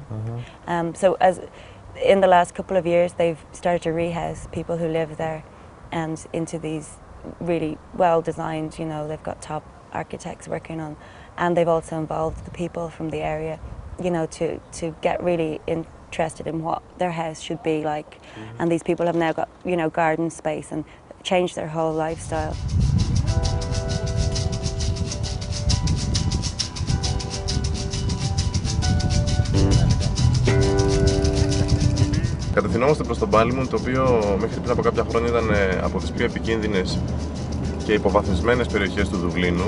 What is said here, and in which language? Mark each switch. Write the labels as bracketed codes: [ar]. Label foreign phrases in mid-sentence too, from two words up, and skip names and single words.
[en] So as in the last couple of years, they've started to rehouse people who live there and into these really well designed, you know, they've got top architects working on, and they've also involved the people from the area, you know, to get really interested in what their house should be like. And these people have now got, you know, garden space and changed their whole lifestyle. [el] Κατευθυνόμαστε προς τον Ballymun, το οποίο μέχρι πριν από κάποια χρόνια ήταν από τις πιο επικίνδυνες και υποβαθμισμένες περιοχές του Δουβλίνου.